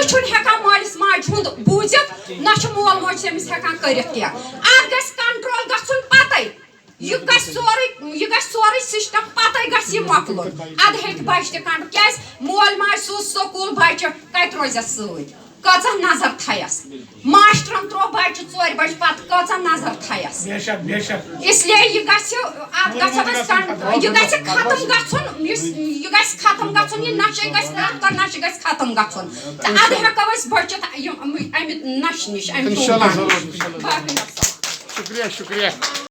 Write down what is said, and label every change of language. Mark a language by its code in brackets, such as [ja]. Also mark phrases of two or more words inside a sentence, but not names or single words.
[ks] چھُنہٕ ہٮ۪کان مٲلِس ماجہِ ہُنٛد بوٗزِتھ نہ چھُ مول موج تٔمِس ہٮ۪کان کٔرِتھ کینٛہہ اتھ گژھِ کنٹرول گژھُن پتے یہِ گژھِ سورُے سسٹم پتے گژھِ یہِ مۄکلُن ادٕ ہیٚکہِ بچہِ تہِ کنٹرول کیازِ مول ماجہِ سوٗز سکوٗل بچہِ کتہِ روزٮ۪س سۭتۍ کۭژاہ نظر تھایس ماشٹرن تروو بچہِ 4 بجہِ پتہٕ کۭژاہ نظر تھایس [ur] اس لیے [ks] یہِ گژھِ اتھ گژھو أسۍ یہِ گژھِ ختم گژھُن یہِ گژھِ ختم گژھُن یہِ نشے گژھِ پرٛٮ۪تھ کانٛہہ نشہٕ گژھِ ختم گژھُن تہٕ ادٕ ہٮ۪کو أسۍ بٔچِتھ امہِ نشہٕ نِش امہِ شُکریہ